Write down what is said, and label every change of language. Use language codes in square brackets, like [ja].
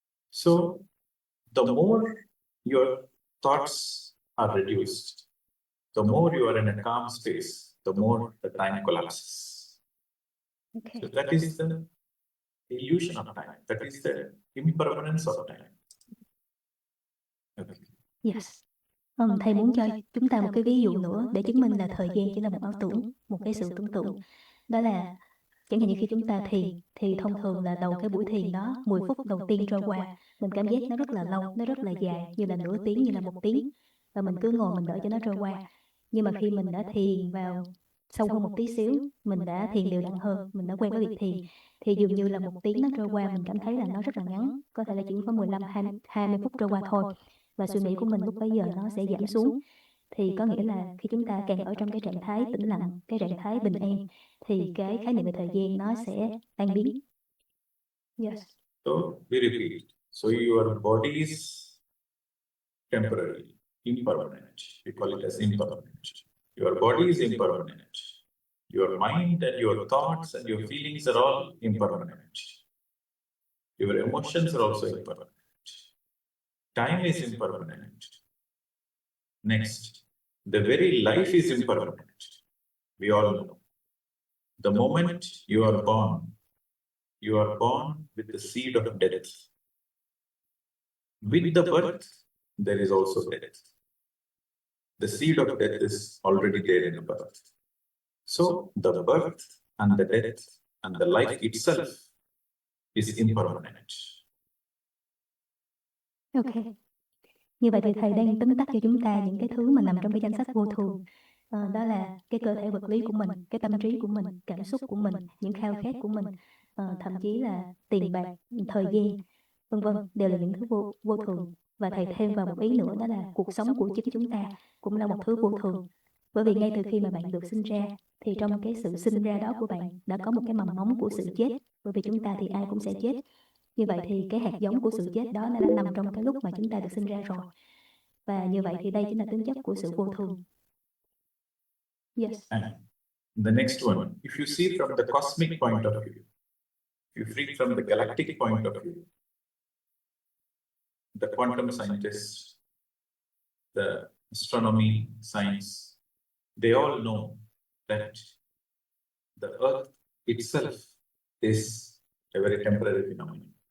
[en] So the more your thoughts are reduced, the more you are in a calm space, the more the time collapses. Okay. So that is the illusion of time. That is the impermanence of time. Okay. Yes. [vi] Thầy muốn cho chúng ta một cái ví dụ nữa để chứng minh là thời gian chỉ là một ảo tưởng, một cái sự tưởng tượng. Đó là chẳng hạn như khi chúng ta thiền thì thông thường là đầu cái buổi thiền đó 10 phút đầu tiên trôi qua, mình cảm giác nó rất là lâu, nó rất là dài, như là nửa tiếng, như là 1 tiếng, và mình cứ ngồi mình đợi cho nó trôi qua. Nhưng mà khi mình đã thiền vào sâu hơn một tí xíu, mình đã thiền đều đặn hơn, mình đã quen với việc thiền, thì dường như là 1 tiếng nó trôi qua mình cảm thấy là nó rất là ngắn, có thể là chỉ có 15-20 phút trôi qua thôi, và suy nghĩ của mình lúc bấy giờ nó sẽ giảm xuống. Thì có nghĩa là khi chúng ta càng ở trong cái trạng thái tĩnh lặng, cái trạng thái bình an, thì cái khái niệm về thời gian nó sẽ tan biến. [en] Yes. So we repeat. So your body is temporary, impermanent. We call it as impermanent. Your body is impermanent. Your mind and your thoughts and your feelings are all impermanent. Your emotions are also impermanent. Time is impermanent. Next, the very life is impermanent. We all know. The moment you are born with the seed of death. With the birth, there is also death. The seed of death is already there in the birth. So the birth and the death and the life itself is impermanent. Ok. [vi] Như vậy thì thầy đang tóm tắt cho chúng ta những cái thứ mà nằm trong cái danh sách vô thường. Đó là cái cơ thể vật lý của mình, cái tâm trí của mình, cảm xúc của mình, những khao khát của mình, thậm chí là tiền bạc, thời gian, vân vân, đều là những thứ vô thường. Và thầy thêm vào một ý nữa, đó là cuộc sống của chính chúng ta cũng là một thứ vô thường. Bởi vì ngay từ khi mà bạn được sinh ra, thì trong cái sự sinh ra đó của bạn đã có một cái mầm móng của sự chết. Bởi vì chúng ta thì ai cũng sẽ chết. Như vậy thì cái hạt giống của sự chết đó nó đã nằm trong cái lúc mà chúng ta được sinh ra rồi. Và như vậy thì đây chính là tính chất của sự vô thường. [en] Yes. And the next one, if you see from the cosmic point of view, if you see from the galactic point of view, the quantum scientists, the astronomy science, they all know that the Earth itself is a very temporary phenomenon.